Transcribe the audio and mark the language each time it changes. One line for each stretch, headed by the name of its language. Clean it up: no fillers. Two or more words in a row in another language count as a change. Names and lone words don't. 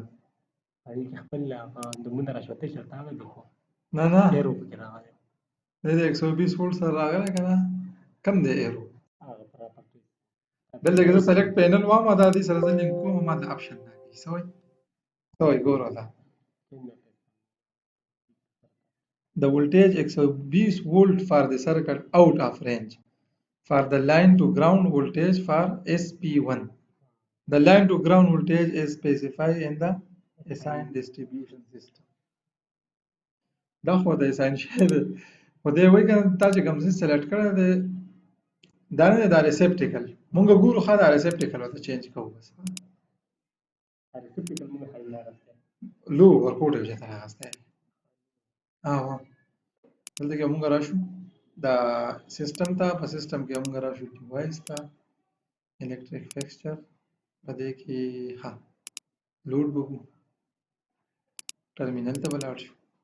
Pashto: هغې کې خپل نومونه راشوتی چېرته هغه دي خو نه نه ایرو پکې راغلی دا د 120 وولټ سره راغلی که نه کم دی ایرو هغه پراپرټي دلته کې زه
English: select panel
Pashto: وایم دا دې سره زه لینک کوم ما د اپشن راکړي څه وایي څه وایي ګوره دا
English: The voltage 120 volt for the circuit out of range for the line to ground voltage for SP1. The line to ground voltage is specified in the assigned distribution system.
Pashto: دا خو د اساین شوی دی خو دی وایي که نه تا چې کوم څه سلیکټ کړی دی دا نه دی دا ریسپټیکل مونږ ګورو ښه دا ریسپټیکل ورته چینج کوو بس ریسپټیکل موږ خالي راغستی لو ورکوټ یې چېرته راغستی دلته کې مونږ راشو دا سیستم ته په سیستم کې مونږ راشو ډیوایس ته
English: electric fixture
Pashto: په دې کې ها لوډ وکړو ټرمینل ته به لاړ شو